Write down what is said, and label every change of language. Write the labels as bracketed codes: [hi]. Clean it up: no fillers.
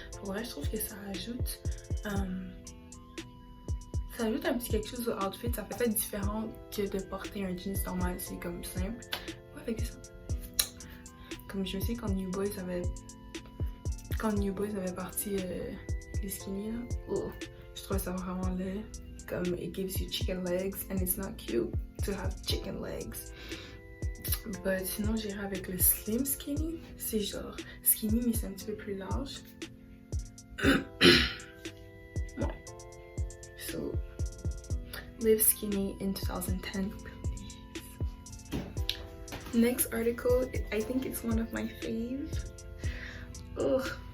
[fr] Pour vrai, je trouve que ça ajoute un petit quelque chose au outfit. Ça fait différent que de porter un jeans normal. C'est comme simple. Ouais, fait que ça. Comme je sais quand New Boys avait parti les skinny là, oh, je trouve ça vraiment laid. [en] Comme it gives you chicken legs and it's not cute to have chicken legs. [fr] But sinon j'irai avec le slim skinny. C'est genre skinny mais c'est un petit peu plus large. Ouais. [en] So live skinny in 2010 please. Next article, I think it's one of my faves. Ugh.